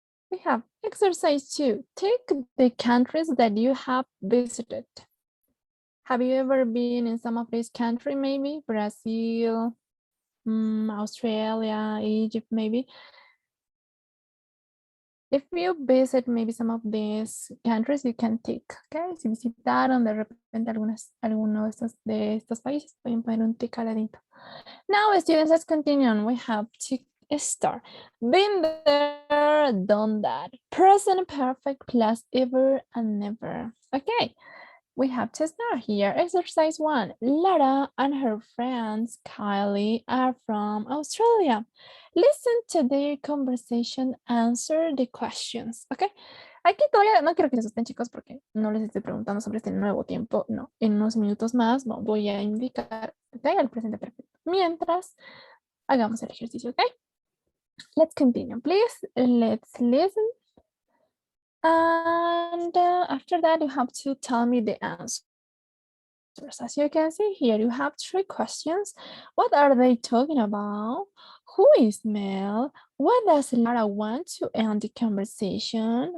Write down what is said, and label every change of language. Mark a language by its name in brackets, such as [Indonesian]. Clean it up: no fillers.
[English] We have exercise 2. Take the countries that you have visited. Have you ever been in some of these countries, maybe? Brazil, Australia, Egypt, maybe. If you visit maybe some of these countries, you can tick, okay? [Spanish] Si visitaron de repente alguno de estos países, pueden poner un tick al ladito. [English] Now, students, let's continue on. We have to start. Been there, done that. Present perfect plus ever and never. Okay, we have to start here. Exercise 1. Lara and her friends, Kylie, are from Australia. Listen to their conversation, answer the questions. Okay. [Spanish] Aquí todavía no quiero que se asusten, chicos, porque no les estoy preguntando sobre este nuevo tiempo. No, en unos minutos más voy a indicar el presente perfecto. Mientras hagamos el ejercicio, ¿ok? [English] Let's continue, please. Let's listen. And after that, you have to tell me the answers. As you can see here, you have 3 questions. What are they talking about? Who is Mel? What does Lara want to end the conversation?